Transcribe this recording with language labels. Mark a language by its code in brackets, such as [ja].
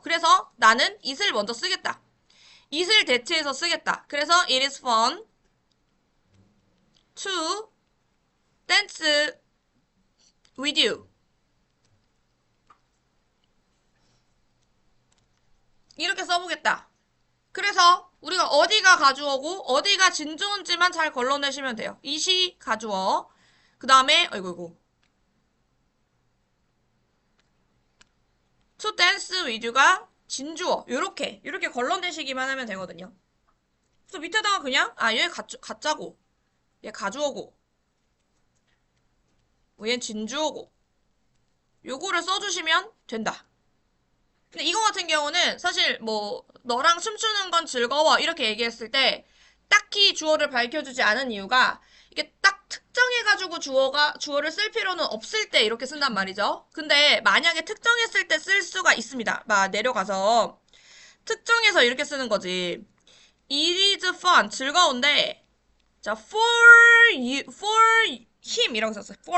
[ko] 그래서 나는 is를 먼저 쓰겠다. it을 대체해서 쓰겠다. [en] 그래서 it is fun to dance with you. [ko] 이렇게 써보겠다. 그래서 우리가 어디가 가주어고 어디가 진주어인지만 잘 걸러내시면 돼요. it이 가주어. 그 다음에 아이고 [en] to dance with you [ko] 가 진주어. 요렇게 걸러내시기만 하면 되거든요. 그래서 밑에다가 그냥 얘 가짜고 얘 가주어고 얘 진주어고 요거를 써주시면 된다. 근데 이거 같은 경우는 사실 뭐 너랑 춤추는 건 즐거워 이렇게 얘기했을 때 딱히 주어를 밝혀주지 않은 이유가 이게 딱 특정해가지고 주어를 쓸 필요는 없을 때 이렇게 쓴단 말이죠. 근데 만약에 특정했을 때 쓸 수가 있습니다. 내려가서 특정해서 이렇게 쓰는 거지. [en] It is fun [ko] 즐거운데 자 [en] for him [ko] 이라고 썼어요.